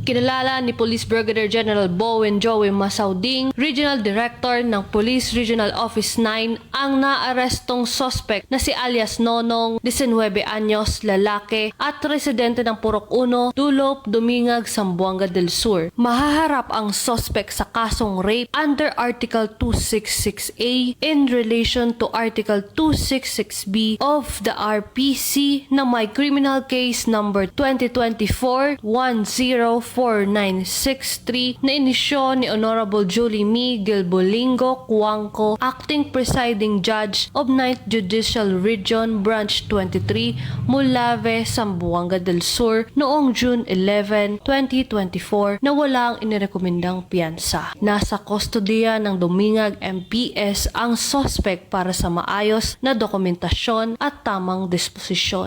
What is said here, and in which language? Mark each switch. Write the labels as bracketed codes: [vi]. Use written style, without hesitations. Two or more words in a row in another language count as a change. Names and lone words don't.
[tl] Kinalala ni Police Brigadier General Bowen Joey Masauding, [en] Regional Director [tl] ng Police Regional Office 9, ang naarestong suspect na si alias Nonong, 19 anyos, lalaki at residente ng Purok 1, Dulop, Dumingag, Zamboanga del Sur. Mahaharap ang suspect sa kasong rape [en] under Article 266A in relation to Article 266B of the RPC [tl] na may [en] criminal case number [tl] 2024-104963 na inisyo ni Honorable Julie Mi Gilbolingo Cuangco, [en] Acting Presiding Judge of 9th Judicial Region Branch 23, [tl] Mulave, Zamboanga del Sur noong June 11, 2024 na walang inirekomendang piyansa. Nasa kustodiya ng Dumingag MPS ang suspect para sa maayos na dokumentasyon at tamang disposisyon.